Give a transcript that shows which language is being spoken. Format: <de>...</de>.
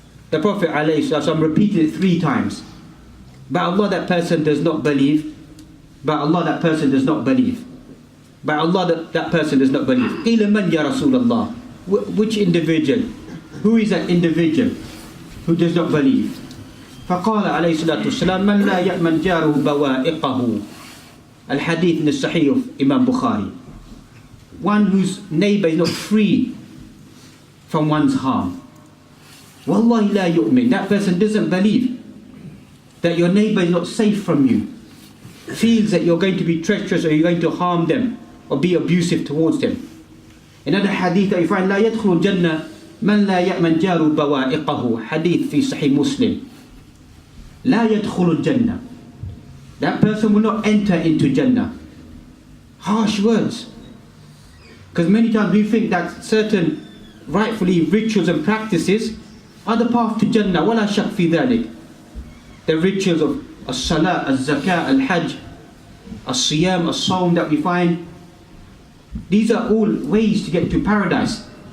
<en>The Prophet ﷺ repeated it 3 times. By Allah that person does not believe, by Allah that person does not believe, by Allah that person does not believe.</en> <ar>Qila man ya Rasulullah,</ar> <en>which individual? Who is that individual who does not believe?</en> <ar>فقال عليه الصلاة والسلام من لا يأمن جاره بوائقه.</ar> <en>Al-Hadith in the Sahih of Imam Bukhari. One whose neighbor is not free from one's harm.</en> <ar>Wallahi la yu'min.</ar> <en>That person doesn't believe that your neighbor is not safe from you, feels that you're going to be treacherous or you're going to harm them or be abusive towards them. Another hadith that you find,</en> <ar>لا يدخل الجنة من لا يأمن جاره بوائقه. Hadith fi Sahih Muslim. لا يدخل الجنة.</ar> <en>That person will not enter into Jannah. Harsh words. Because many times we think that certain rightfully rituals and practices are the path to Jannah.</en> <ar>ولا شك في ذلك.</ar> <en>The rituals of as-salah, az-zakah, al-hajj, as-siyam, as-sawm that we find, these are all ways to get to paradise.</en>